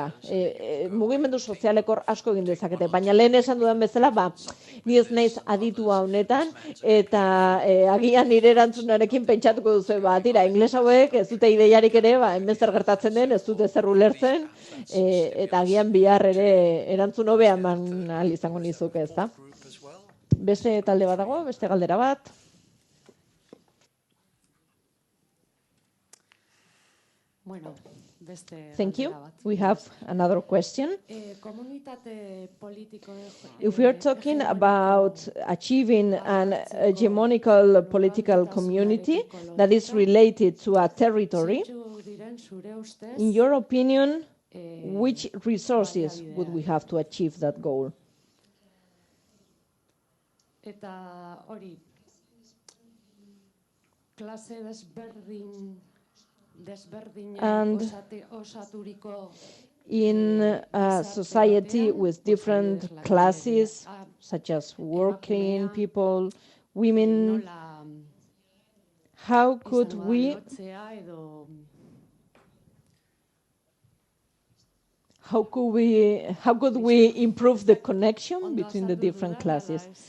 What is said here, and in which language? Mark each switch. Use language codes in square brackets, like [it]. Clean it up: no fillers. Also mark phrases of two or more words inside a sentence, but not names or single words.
[eu] Mugimendu sozialekor asko egin dezakete, baina lehen esan dudan bezala, ni ez naiz aditua honetan, eta agian nire erantzunarekin pentsatuko duzu, tira, ingles hauek ez dute ideiarik ere, hemen zer gertatzen den, ez dute zer ulertzen, eta agian bihar ere erantzun hobea eman ahal izango nizuke, ezta? Beste talde bat dago, beste galdera bat. Bueno, [en] Thank you. We have another question. If we are talking about achieving an hegemonical political community that is related to a territory, in your opinion, which resources would we have to achieve that goal? [eu] Eta hori, klase [en] And in a society with different classes, such as working people, women, how could we improve the connection between the different classes?